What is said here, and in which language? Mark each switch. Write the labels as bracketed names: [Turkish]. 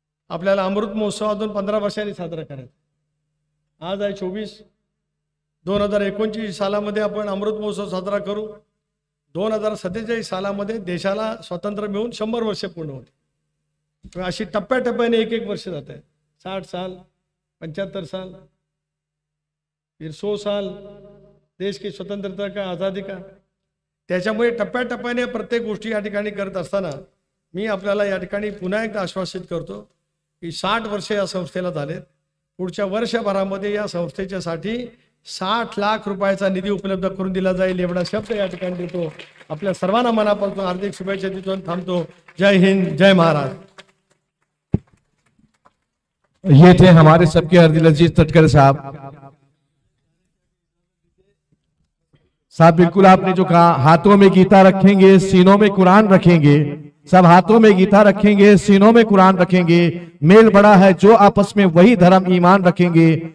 [Marathi] आपल्याला अमृत महोत्सव अजून 15 वर्षांनी साजरा करायचा। आज आहे 24, 2029 सालामध्ये आपण अमृत महोत्सव साजरा करू। 2047 सालामध्ये देशाला स्वातंत्र्य मिळून 100 वर्ष पूर्ण होते। अशी टप्प्याटप्प्याने एक वर्ष जात आहे। [Hindi] 60 साल, 75 साल, फिर 100 साल देश की स्वतंत्रता का, आज़ादी का। [Marathi] त्याच्यामुळे टप्प्याटप्प्याने प्रत्येक गोष्टी या ठिकाणी करत असताना मी आपल्याला या ठिकाणी पुन्हा एकदा आश्वासित करतो की 60 वर्ष या संस्थेला झालेत। पुढच्या वर्षभरामध्ये या संस्थेच्यासाठी 60 लाख रुपयाचा निधी उपलब्ध करून दिला जाईल एवढा शब्द या ठिकाणी देतो। आपल्या सर्वांना मनापासून हार्दिक शुभेच्छा देतो, थांबतो। जय हिंद, जय महाराज। [Hindi] ये थे हमारे सबके अब्दुल अजीज तटकर साहब। साहब बिल्कुल आपने जो कहा, हाथों में गीता रखेंगे, सीनों में कुरान रखेंगे। सब हाथों में गीता रखेंगे, सीनों में कुरान रखेंगे। मेल बड़ा है जो आपस में, वही धर्म ईमान रखेंगे।